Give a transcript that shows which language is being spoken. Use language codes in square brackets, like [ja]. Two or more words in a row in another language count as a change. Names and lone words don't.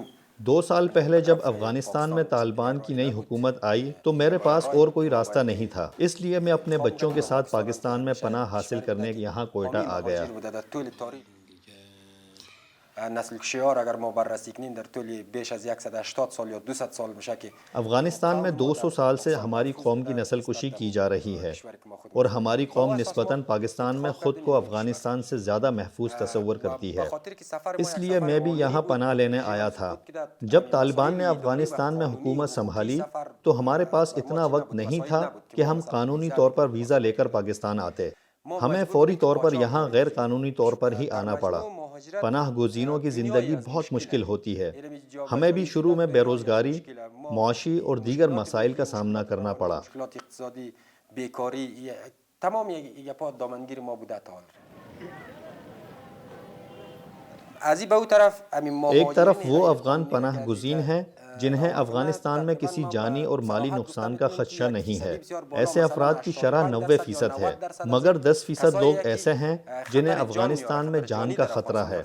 [ur] 2 سال پہلے جب افغانستان میں طالبان کی نئی حکومت آئی تو میرے پاس اور کوئی راستہ نہیں تھا، اس لیے میں اپنے بچوں کے ساتھ پاکستان میں پناہ حاصل کرنے یہاں کوئٹہ آ گیا۔ [fa] نسل کشی ها را اگر ما بررسی کنیم در طول بیش از 180 سال یا 200 سال میشه که [ur] افغانستان میں 200 سال سے ہماری قوم کی نسل کشی کی جا رہی ہے، اور ہماری قوم نسبتاً پاکستان میں خود کو افغانستان سے زیادہ محفوظ تصور کرتی ہے۔ اس لیے میں بھی یہاں پناہ لینے آیا تھا۔ جب طالبان نے افغانستان میں حکومت سنبھالی تو ہمارے پاس اتنا وقت نہیں تھا کہ ہم قانونی طور پر ویزا لے کر پاکستان آتے۔ ہمیں فوری طور پر یہاں غیر قانونی طور پر ہی آنا پڑا۔ پناہ گزینوں کی زندگی بہت مشکل ہوتی ہے۔ ہمیں بھی شروع میں بے روزگاری، معاشی اور دیگر مسائل کا سامنا کرنا پڑا۔ [fa] مشکلات اقتصادی، بیکاری، تمام یک پا دامنگیر ما بوده تا [ur] ایک طرف وہ افغان پناہ گزین ہیں جنہیں افغانستان میں کسی جانی اور مالی نقصان کا خدشہ نہیں ہے۔ ایسے افراد کی شرح 90% ہے، مگر 10% لوگ ایسے ہیں جنہیں افغانستان میں جان کا خطرہ ہے۔